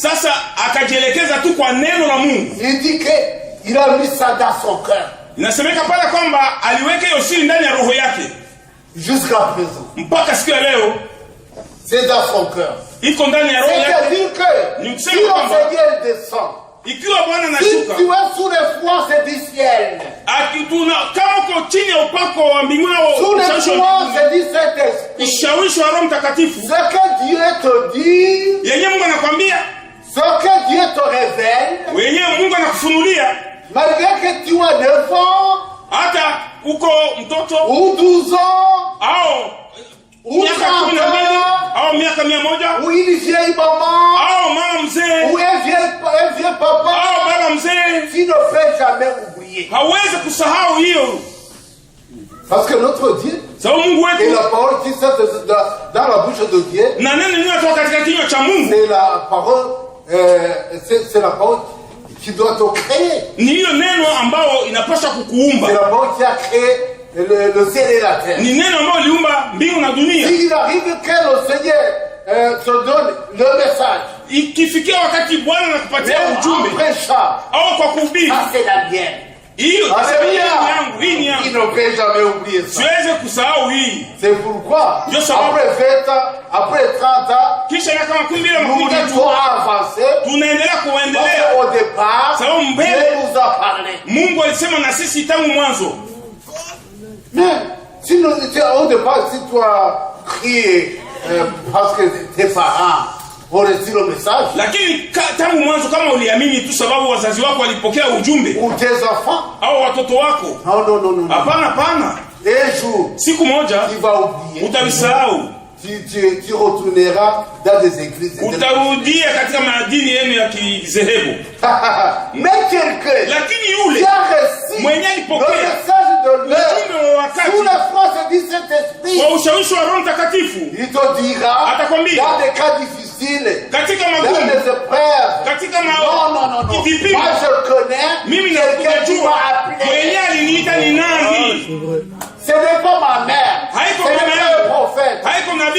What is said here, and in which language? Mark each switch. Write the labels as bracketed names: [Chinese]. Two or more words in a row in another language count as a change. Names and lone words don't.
[Swahili] Sasa akajielekeza tu kwa neno la Mungu. [French] Il dit que il a mis ça dans son cœur. [Swahili] Inasemeka pale kwamba aliweka hiyo siri ndani ya roho yake. [French] Jusqu'à présent. [Swahili] Mpaka siku ya leo. [French] C'est dans son cœur. [Swahili] Iko ndani ya roho yake. [French] C'est-à-dire que si le Seigneur descend, [Swahili] ikiwa Bwana [French] si [Swahili] anashuka, [French] tu es sous l'influence du ciel, [Swahili] kama uko chini ya upako wa mbinguni [French] sous l'influence du Saint-Esprit, [Swahili] ushawishi wa Roho Mtakatifu, [French] ce que Dieu te dit, [Swahili] yenyewe Mungu anakwambia, [French] ce que Dieu te révèle, [Swahili] yenyewe Mungu anakufunulia, [French] malgré que tu as 9 ans, [Swahili] hata uko mtoto [French] ou 12 ans, [Swahili] au miaka 12 au miaka 100, [French] ou une vieille maman, [Swahili] au mama mzee, [French] ou un vieux papa, [Swahili] au baba mzee, [French] tu ne peux jamais oublier. [Swahili] hawezi kusahau hiyo. [French] Parce que notre Dieu, [Swahili] sababu Mungu [French] et [Swahili] wetu, [French] la parole qui sort dans la bouche de Dieu, [Swahili] na neno linalotoka katika kinywa cha Mungu, [French] c'est la parole, c'est la parole qui doit te créer. [Swahili] ni hiyo neno ambao inapaswa kukuumba. [French] C'est la parole qui a créé le ciel et la terre. [Swahili] Ni neno ambao liumba mbingu na dunia. [French] S'il arrive que le Seigneur te donne le message, [Swahili] ikifikia wakati Bwana anakupatia ujumbe [French] en prêchant, [Swahili] au kwa kuhubiri, [French] ça c'est la mienne. [Swahili] hiyo yangu, hii ni yangu, [French] il ne peut jamais oublier ça. [Swahili] siweze kusahau hii. [French] C'est pourquoi [Swahili] Ndio sababu [French] après 20 ans, après 30 ans, [Swahili] kisha miaka 20 na [French] nous devons avancer. [Swahili] tunaendelea kuendelea. [French] Parce qu'au départ, [Swahili] sababu [French] Dieu [Swahili] mbele [French] nous a parlé. [Swahili] Mungu alisema na sisi tangu mwanzo. [French] Mais si nous étions au départ, si tu as crié parce que tes parents ont reçu le message, [Swahili] lakini tangu mwanzo kama uliamini tu sababu wazazi wako walipokea ujumbe, [French] ou tes enfants, [Swahili] au watoto wako, [French] non. [Swahili] hapana. [French] Un jour, [Swahili] siku moja [French] tu vas oublier. [Swahili] utavisahau. [French] Tu retourneras dans des églises. [Swahili] Utarudia katika madini yenu ya kizehebu. [French] Mais quelqu'un [Swahili] lakini yule [French] qui a reçu [Swahili] mwenye [French] le [Swahili] alipokea [French] message de l'heure sous [Swahili] wakati [French] la force du Saint-Esprit, [Swahili] kwa ushawishi wa Roho Mtakatifu, [French] il te dira [Swahili] atakwambia [French] dans des cas difficiles, [Swahili] katika [French] dans [Swahili] magumu, [French] des épreuves, [Swahili] katika [French] non. [Swahili] vipimo, [French] Moi je connais [Swahili] mimi [French] quelqu'un qui [Swahili] nakujua [French] m'a appelé. [Swahili] mwenye aliniita ni nani. [French] Ce n'est pas ma mère, [Swahili] Haiko [French] ce n'est [Swahili] mama [French] pas [Swahili] yangu. [French] un prophète, [Swahili] Haiko [French] ce [Swahili] nabii,